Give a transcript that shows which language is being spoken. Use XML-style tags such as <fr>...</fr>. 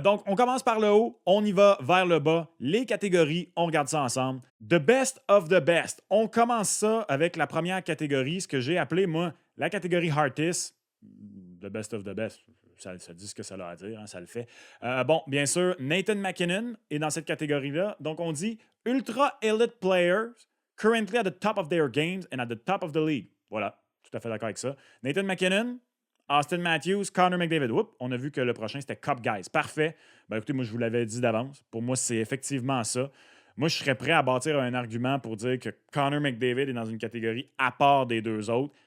<fr>Donc, on commence par le haut, on y va vers le bas. Les catégories, on regarde ça ensemble.</fr> <en>The best of the best.</en> <fr>On commence ça avec la première catégorie, ce que j'ai appelé, moi, la catégorie Hartis. The best of the best. Ça dit ce que ça a à dire, hein, ça le fait. Bon, bien sûr, Nathan MacKinnon est dans cette catégorie-là. Donc, on dit</fr> <en>Ultra Elite Players currently at the top of their games and at the top of the league.</en> <fr>Voilà, tout à fait d'accord avec ça. Nathan MacKinnon, Austin Matthews, Connor McDavid. Oups, on a vu que le prochain, c'était Cup Guys. Parfait. Écoutez, moi, je vous l'avais dit d'avance. Pour moi, c'est effectivement ça. Moi, je serais prêt à bâtir un argument pour dire que Connor McDavid est dans une catégorie à part des deux autres.</fr>